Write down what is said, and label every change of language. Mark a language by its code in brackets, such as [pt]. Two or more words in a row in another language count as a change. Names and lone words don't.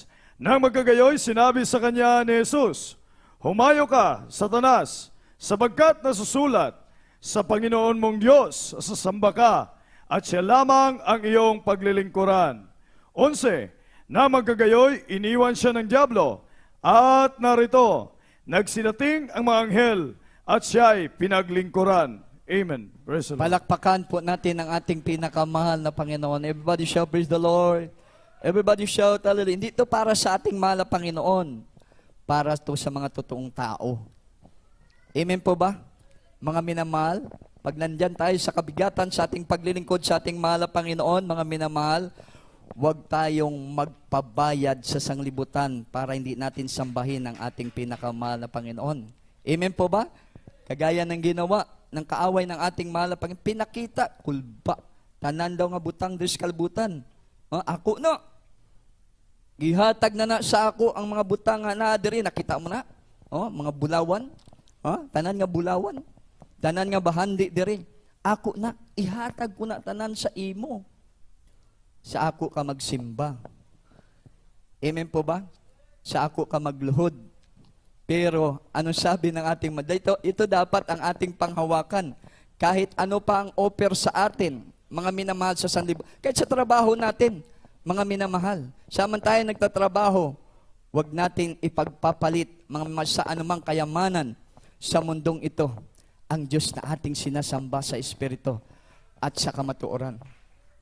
[tl] Nang magkagayoy, sinabi sa kanya ni Jesus, humayo ka, Satanas, sapagkat nasusulat, sa Panginoon mong Diyos sasamba ka, at siya lamang ang iyong paglilingkuran. 11. Na magkagayoy, iniwan siya ng dyablo, at narito, nagsinating ang mga anghel, at siya'y pinaglingkuran. [en] Amen. Praise the Lord. [tl] Palakpakan po natin ang ating pinakamahal na Panginoon. [en] Everybody shout, praise the Lord. Everybody shout, hallelujah. [tl] Hindi ito para sa ating mahal na Panginoon. Para ito sa mga totoong tao. Amen po ba? Mga minamahal, pag nandyan tayo sa kabigatan sa ating paglilingkod sa ating mahal na Panginoon, mga minamahal, huwag tayong magpabayad sa sanglibutan para hindi natin sambahin ang ating pinakamahal na Panginoon. Amen po ba? Kagaya ng ginawa ng kaaway ng ating mahal na Panginoon, pinakita, [ceb] kulba, tanan daw nga butang des kalbutan. Ako na. Gihatag na sa ako ang mga butang nga na diri, nakita mo na? Mga bulawan. Tanan nga bulawan. Tanan nga bahandi diri. Ako na, ihatag ko na tanan sa imo. Sa ako ka magsimba. [tl] Amen po ba? [ceb] Sa ako ka magluhod. [tl] Pero, ano sabi ng ating ito dapat ang ating panghawakan. Kahit ano pa ang offer sa atin, mga minamahal sa sanlibutan. Kahit sa trabaho natin, mga minamahal. Saman tayo nagtatrabaho, huwag natin ipagpapalit sa anumang kayamanan sa mundong ito, ang Diyos na ating sinasamba sa Espiritu at sa kamatuoran.